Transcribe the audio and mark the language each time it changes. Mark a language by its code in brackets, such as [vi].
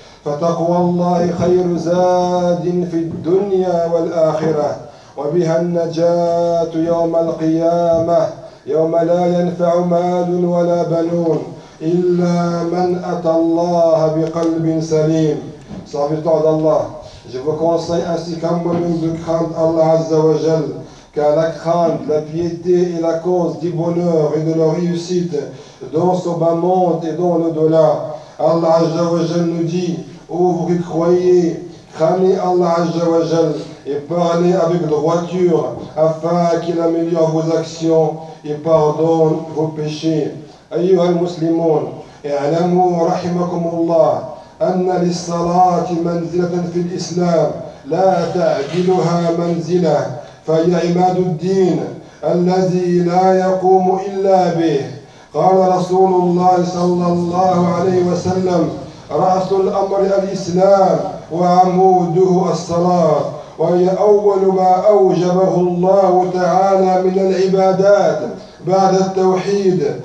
[ar] فتقوى الله خير زاد في الدنيا والآخرة، وبها النجاة يوم القيامة، يوم لا ينفع مال ولا بنون إلا من أتى الله بقلب سليم. صافي تعد الله. [fr] Je vous conseille ainsi qu'un moment de craindre Allah Azza wa Jal, car la crainte, la piété est la cause du bonheur et de la réussite dans ce bas monde et dans l'au-delà. Allah Azza wa Jal nous dit, ouvrez, croyez, craignez Allah Azza wa Jal et parlez avec droiture afin qu'il améliore vos actions et pardonne vos péchés. [ar] Ayyuha al-Muslimun, i'lamu rahimakumullah. أن للصلاة منزلة في الإسلام لا تعدلها منزلة، فهي عماد الدين الذي لا يقوم إلا به. قال رسول الله صلى الله عليه وسلم، رأس الأمر الإسلام وعموده الصلاة، وهي أول ما أوجبه الله تعالى من العبادات بعد التوحيد.